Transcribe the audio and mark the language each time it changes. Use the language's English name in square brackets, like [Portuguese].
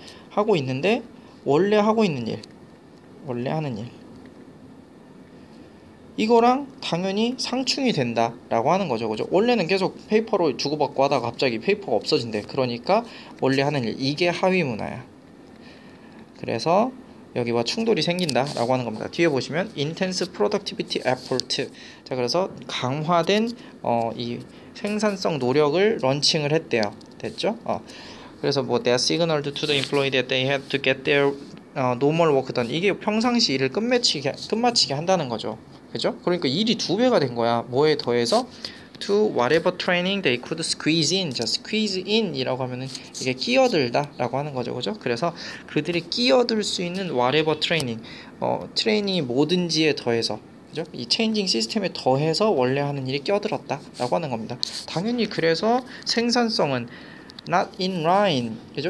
[Korean] 하고 있는데 원래 하고 있는 일, 원래 하는 일 이거랑 당연히 상충이 된다라고 하는 거죠. 그죠? 원래는 계속 페이퍼로 주고받고 하다가 갑자기 페이퍼가 없어진대. 그러니까 원래 하는 일, 이게 하위 문화야. 그래서 여기와 충돌이 생긴다라고 하는 겁니다. 뒤에 보시면 [English] intense productivity effort. [Korean] 자, 그래서 강화된 이 생산성 노력을 런칭을 했대요. 됐죠? 그래서 뭐 [English] that signaled to the employee that they had to get their normal work done. [Korean] 이게 평상시 일을 끝마치게 한다는 거죠. 그죠? 그러니까 일이 2배가 된 거야. 뭐에 더해서 [English] to whatever training they could squeeze in. [Korean] 자, squeeze in 이라고 하면은 이게 끼어들다 라고 하는 거죠. 그죠? 그래서 그들이 끼어들 수 있는 [English] whatever training, [Korean] 트레이닝이 뭐든지에 더해서, 그죠? 이 체인징 시스템에 더해서 원래 하는 일이 끼어들었다 라고 하는 겁니다. 당연히 그래서 생산성은 [English] not in line, [Korean] 그죠?